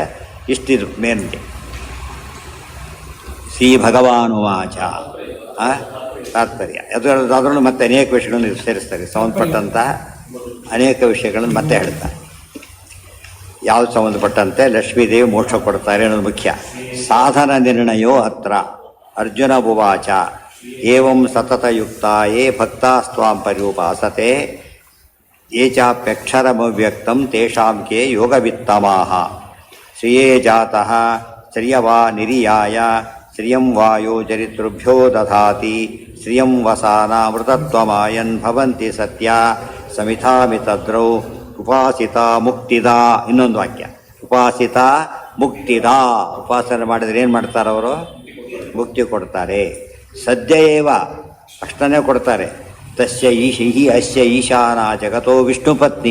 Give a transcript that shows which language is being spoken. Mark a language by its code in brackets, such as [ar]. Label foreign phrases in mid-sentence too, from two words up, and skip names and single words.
[kn] ಇಷ್ಟಿದು ಮೇನ್ಗೆ. [sa] ಶ್ರೀ ಭಗವಾನುವಾಚ [kn] ತಾತ್ಪರ್ಯ. ಅದರಲ್ಲೂ ಮತ್ತೆ ಅನೇಕ ವಿಷಯಗಳನ್ನು ಸೇರಿಸ್ತಾರೆ. ಸಂಬಂಧಪಟ್ಟಂತಹ ಅನೇಕ ವಿಷಯಗಳನ್ನು ಮತ್ತೆ ಹೇಳ್ತಾರೆ. ಯಾವ್ದು ಸಂಬಂಧಪಟ್ಟಂತೆ ಲಕ್ಷ್ಮೀದೇವಿ ಮೋಕ್ಷ ಕೊಡ್ತಾರೆ ಅನ್ನೋದು ಮುಖ್ಯ. [sa] ಸಾಧನ ನಿರ್ಣಯೋ ಅತ್ರ ಅರ್ಜುನ ಉವಾಚ ಏವಂ ಸತತಯುಕ್ತಾಯೇ ಭಕ್ತಾಸ್ತ್ವಾಂ ಪರ್ಯುಪಾಸತೆ ಯೇ ಚಾಪ್ಯಕ್ಷರಮವ್ಯಕ್ತಂ ತೇಷಾಂ ಕೇ ಯೋಗವಿತ್ತಮಾಹ ಶ್ರಿಯೇ ಜಾತಃ ಶ್ರಿಯವಾ ನಿರಿಯಾಯ ಶ್ರಿಯಂ ವಾಯೋ ಚರಿತೃಭ್ಯೋ ದಧಾತಿ ಶ್ರಿಯಂ ವಸಾನ ಅಮೃತತ್ವಮಾಯನ್ ಭವಂತಿ ಸತ್ಯ ಸಮಿತಾಮಿತದ್ರೌ ಉಪಾಸಿತ ಮುಕ್ತಿದ. [kn] ಇನ್ನೊಂದು ವಾಕ್ಯ, [sa] ಉಪಾಸಿತ ಮುಕ್ತಿದ. [kn] ಉಪಾಸನೆ ಮಾಡಿದ್ರೆ ಏನು ಮಾಡ್ತಾರೆ ಅವರು? ಮುಕ್ತಿ ಕೊಡ್ತಾರೆ. [sa] ಸದ್ಯ ಏವ [kn] ಅಷ್ಟನ್ನೇ ಕೊಡ್ತಾರೆ. [sa] ತಸ್ಯ ಈಶಿ ಅಸ್ಯ ಈಶಾನ ಜಗತೋ ವಿಷ್ಣು ಪತ್ನಿ.